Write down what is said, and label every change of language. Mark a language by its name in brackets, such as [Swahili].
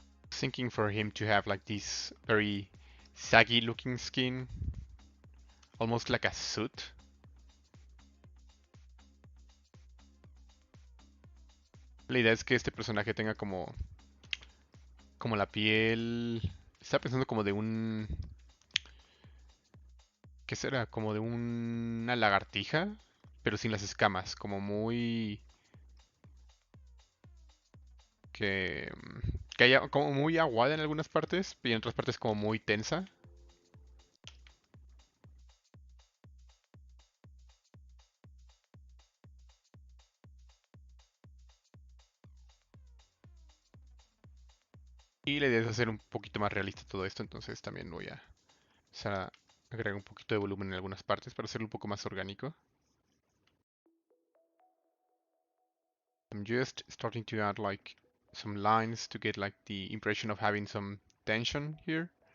[English] Thinking for him to have like this very saggy looking skin, almost like a suit. [Spanish] La idea es que este personaje tenga como la piel. Estaba pensando como de un. ¿Qué será? Como de una lagartija, pero sin las escamas, como muy. Que haya como muy aguada en algunas partes y en otras partes como muy tensa. Y la idea es hacer un poquito más realista todo esto, entonces también voy a empezar a agregar un poquito de volumen en algunas partes para hacerlo un poco más orgánico. [English] I'm just starting to add like some lines to get like the impression of having some tension here.